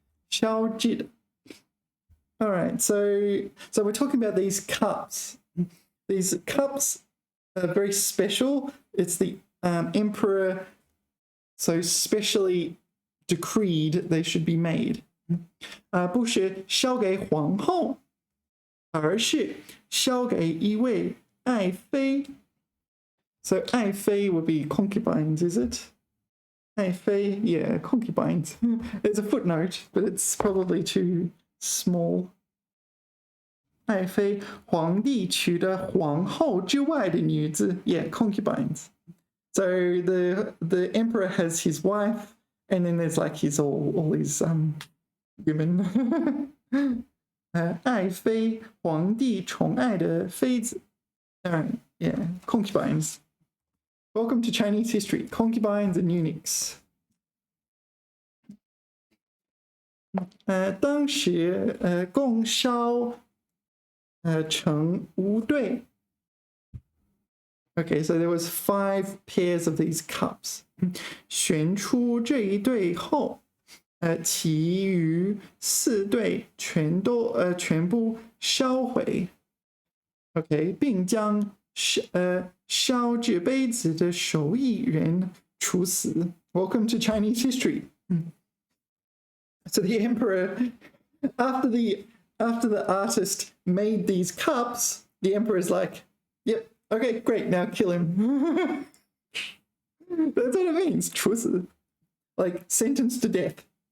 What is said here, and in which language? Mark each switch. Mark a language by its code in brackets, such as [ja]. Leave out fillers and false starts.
[zh] 烧制. [en] All right, so we're talking about these cups. These cups are very special. It's the emperor, so specially decreed they should be made. [zh] 不是烧给皇后，而是烧给一位爱妃。 [en] So 爱妃 would be concubines, is it? 爱妃, yeah, concubines. There's a footnote, but it's probably too small. [zh] 爱妃，皇帝娶的皇后之外的女子 [en] yeah, concubines. So the emperor has his wife, and then there's like his all these women. [zh] 爱妃，皇帝宠爱的妃子。 [en] Alright, yeah, concubines. Welcome to Chinese history. Concubines and eunuchs. [zh] 当时共烧成5对。 [en] Okay, so there was 5 pairs of these cups. [zh] 选出这一对后，其余4对全部烧毁。 OK， 并将烧制杯子的手艺人处死。 [en] Welcome to Chinese history. So the emperor, after the artist made these cups, the emperor's like, "Yep, okay, great. Now kill him." That's what it means. 处死, like sentenced to death.